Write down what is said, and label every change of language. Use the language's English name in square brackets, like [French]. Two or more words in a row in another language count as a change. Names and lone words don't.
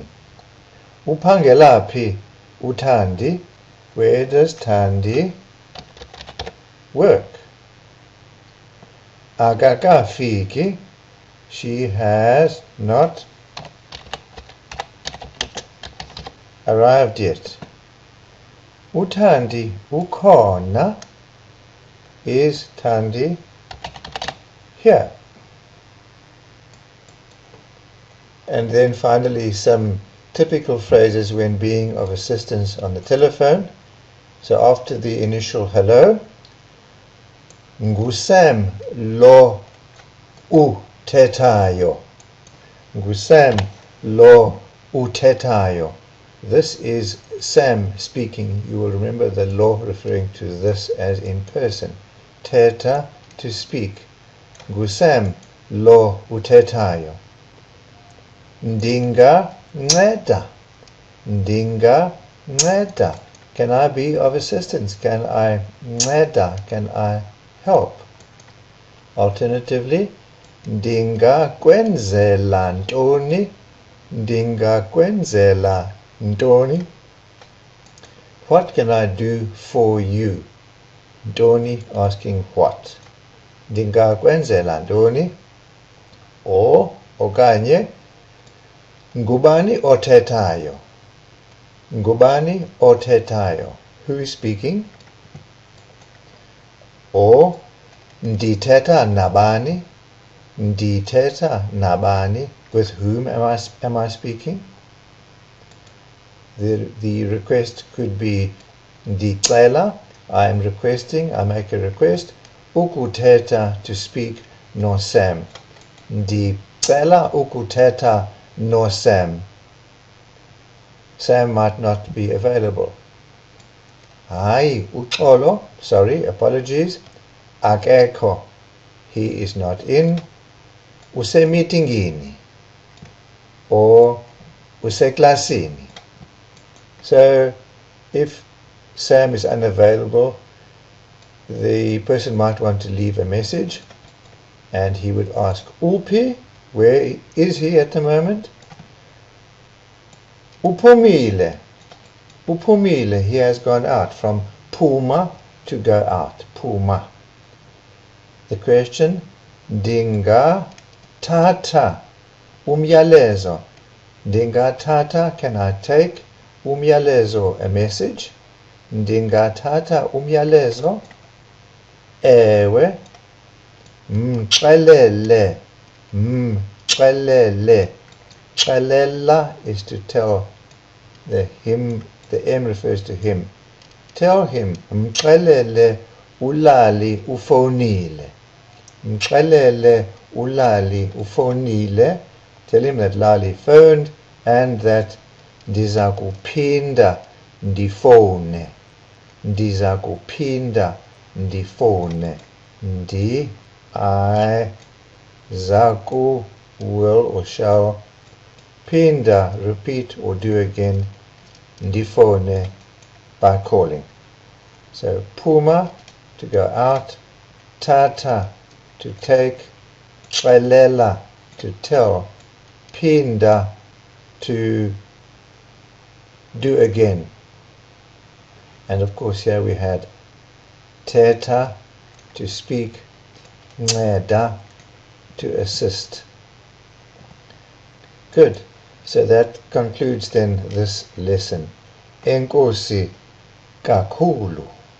[Xhosa] Uphangelaphi uThandi. [English] Where does Thandi work? Akakafiki. She has not arrived yet. [Xhosa] uThandi ukhona. [English] Is Thandi here? And then finally some typical phrases when being of assistance on the telephone. So after the initial hello, [Xhosa] ngusam lo uthethayo. Ngusam lo uthethayo. [English] This is Sam speaking. You will remember the law referring to this as in person. Theta, to speak. [Xhosa] Ngusam lo uthethayo. Ndinga nceda. Ndinga nceda. [English] Can I be of assistance? Can I nceda? Can I help? Alternatively, [Xhosa] ndingakwenzela ntoni. Ndingakwenzela ntoni. [English] What can I do for you? Ntoni asking what. [Xhosa] Ndingakwenzela ntoni. Or okanye ngubani othethayo. Ngubani othethayo. [English] Who is speaking? [Xhosa] Or ndithetha nabani. Ndithetha nabani. [English] With whom am I speaking? The request could be ndicela. I am requesting. I make a request. Ukuthetha, to speak, no Sam. [Xhosa] Ndicela ukuthetha no Sam. [English] Sam might not be available. [Xhosa] Hayi uxolo. [English] Sorry, apologies. [Xhosa] Akekho. [English] He is not in. [Xhosa] Usemitingini. Or useklasini. [English] So if Sam is unavailable, the person might want to leave a message, and he would ask uphi. Where is he at the moment? [Xhosa] Uphumile. Uphumile. [English] He has gone out. From phuma, to go out. Phuma. The question, [Xhosa] ndingathatha umyalezo. Ndingathatha, [English] can I take? Umyalezo, a message. [Xhosa] Ndingathatha umyalezo. ewe, mxelele, mxelele. [English] Xelela is to tell. The him, the M refers to him. Tell him, [Xhosa] mxelele ulali ufonile. Mxelele ulali ufonile. [English] Tell him that Lali phoned and that [Xhosa] ndiza kuphinda ndifone. Ndiza kuphinda ndifone. [English] I, zaku, will or shall, pinda, repeat or do again, ndifone, by calling. So phuma, to go out, tata, to take, xelela, to tell, pinda, to do again. And of course here we had teta, to speak, nceda, to assist. Good. So that concludes then this lesson. [Xhosa] Enkosi kakhulu.